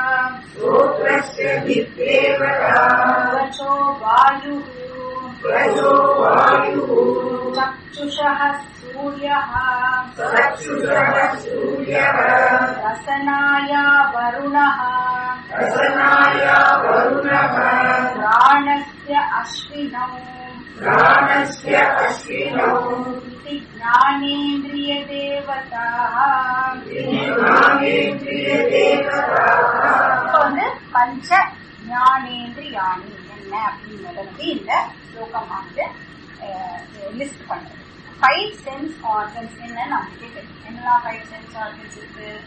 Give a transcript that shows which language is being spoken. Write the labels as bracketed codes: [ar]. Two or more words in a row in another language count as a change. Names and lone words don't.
[sa] वचो वायुः चक्षुषः सूर्यः रसनाया वरुणः प्राणस्य अश्विनौ इति ज्ञानेन्द्रियदेवताः [ta] வந்து [sa] पञ्च ज्ञानेन्द्रियाणि [ta] என்ன அப்படிங்கறத வந்து இந்த ஸ்லோகமானது லிஸ்ட் பண்றது. 5 [en] sense organs [ta] என்ன நமக்கு தெரியும். என்னெல்லாம் 5 [en] sense organs [ta] இருக்கு?